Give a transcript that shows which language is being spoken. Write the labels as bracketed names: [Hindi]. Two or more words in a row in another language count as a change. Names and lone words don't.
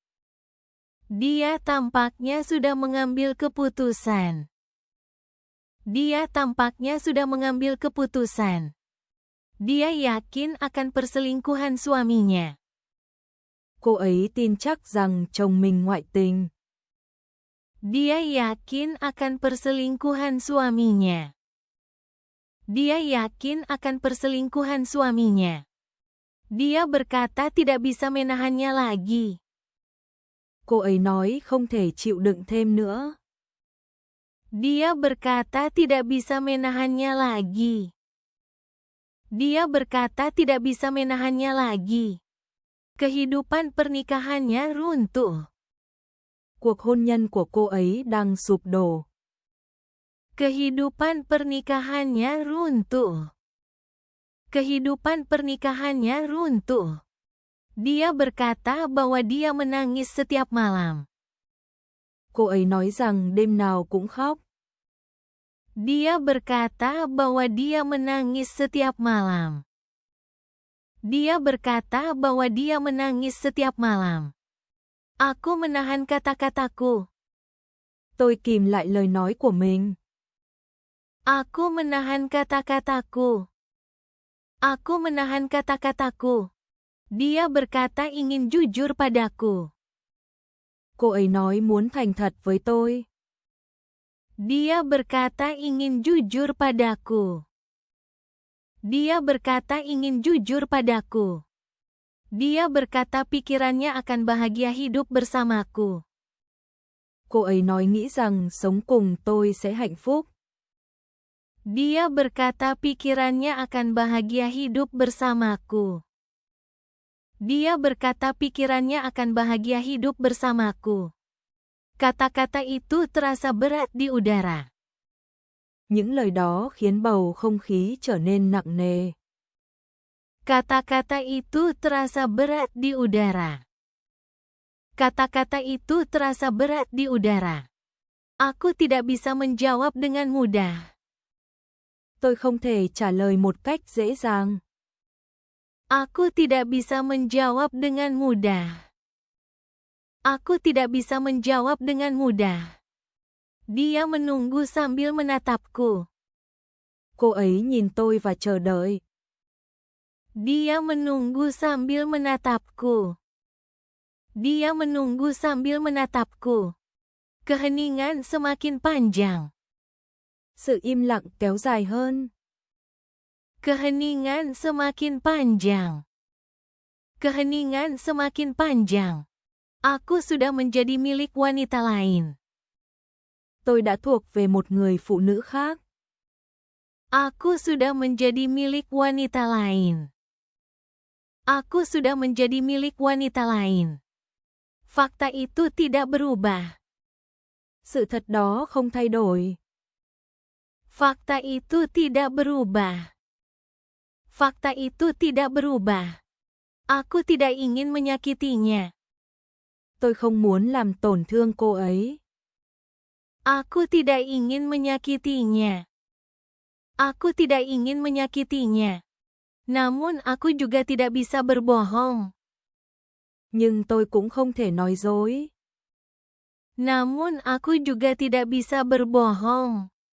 [Indonesian] Dia tampaknya sudah mengambil keputusan. Dia tampaknya sudah mengambil keputusan. Dia yakin akan perselingkuhan suaminya. [Vietnamese] Cô ấy tin chắc rằng chồng mình ngoại tình. [Indonesian] Dia yakin akan perselingkuhan suaminya. Dia yakin akan perselingkuhan suaminya. Dia berkata tidak bisa menahannya lagi. [Vietnamese] Cô ấy nói không thể chịu đựng thêm nữa. [Indonesian] Dia berkata tidak bisa menahannya lagi. Dia berkata tidak bisa menahannya lagi. Kehidupan pernikahannya runtuh. [Vietnamese] Cuộc hôn nhân của cô ấy đang sụp đổ. [Indonesian] Kehidupan pernikahannya runtuh. Kehidupan pernikahannya runtuh. Dia berkata bahwa dia menangis setiap malam. [Vietnamese] Cô ấy nói rằng đêm nào cũng khóc. [Indonesian] Dia berkata bahwa dia menangis setiap malam. Dia berkata bahwa dia menangis setiap malam. Aku menahan kata-kataku. [Vietnamese] Tôi kìm lại lời nói của mình. [Indonesian] Aku menahan kata-kataku. Aku menahan kata-kataku. Dia berkata ingin jujur padaku. [Vietnamese] Cô ấy nói muốn thành thật với tôi. [Indonesian] Dia berkata ingin jujur padaku. Dia berkata ingin jujur padaku. Dia berkata pikirannya akan bahagia hidup bersamaku. [Vietnamese] Cô ấy nói nghĩ rằng sống cùng tôi sẽ hạnh phúc. [Indonesian] Dia berkata pikirannya akan bahagia hidup bersamaku. Dia berkata pikirannya akan bahagia hidup bersamaku. Kata-kata itu terasa berat di udara. [Vietnamese] Những lời đó khiến bầu không khí trở nên nặng nề. [Indonesian] Kata-kata itu terasa berat di udara. Kata-kata itu terasa berat di udara. Aku tidak bisa menjawab dengan mudah. [Vietnamese] Tôi không thể trả lời một cách dễ dàng. [Indonesian] Aku tidak bisa menjawab dengan mudah. Aku tidak bisa menjawab dengan mudah. Dia menunggu sambil menatapku. [Vietnamese] Cô ấy nhìn tôi và chờ đợi. [Indonesian] Dia menunggu sambil menatapku. Dia menunggu sambil menatapku. Keheningan semakin panjang. [Vietnamese] Sự im lặng kéo dài hơn. [Indonesian] Keheningan semakin panjang. Keheningan semakin panjang. Aku sudah menjadi milik wanita lain. [Vietnamese] Tôi đã thuộc về một người phụ nữ khác. [Indonesian] Aku sudah menjadi milik wanita lain. Aku sudah menjadi milik wanita lain. Fakta itu tidak berubah. [Vietnamese] Sự thật đó không thay đổi. [Indonesian] Fakta itu tidak berubah. Fakta itu tidak berubah. Aku tidak ingin menyakitinya. [Vietnamese] Tôi không muốn làm tổn thương cô ấy. [Indonesian] Aku tidak ingin menyakitinya. Aku tidak ingin menyakitinya. Namun aku juga tidak bisa berbohong. [Vietnamese] Nhưng tôi cũng không thể nói dối. [Indonesian] Namun aku juga tidak bisa berbohong.